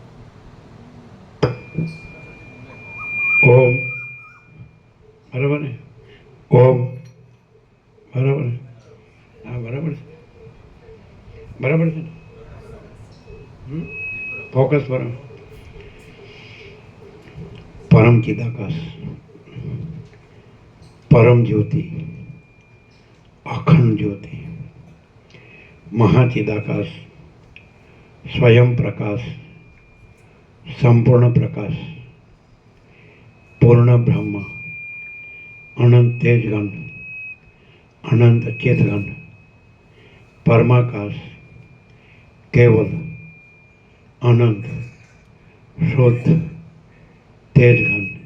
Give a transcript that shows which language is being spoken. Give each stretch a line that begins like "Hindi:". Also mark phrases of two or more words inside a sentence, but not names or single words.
Gujarati: ઓમ બરાબર ને ઓમ બરાબર હા બરાબર છે બરાબર છે ફોકસ બરાબર
Sanskrit: परम चिदाकाश परम ज्योति अखंड ज्योति महाचिदाकाश स्वयं प्रकाश संपूर्ण प्रकाश पूर्ण ब्रह्म अनंत तेजगण अनंत चेतगण परमाकाश केवल अनंत शुद्ध तेजघन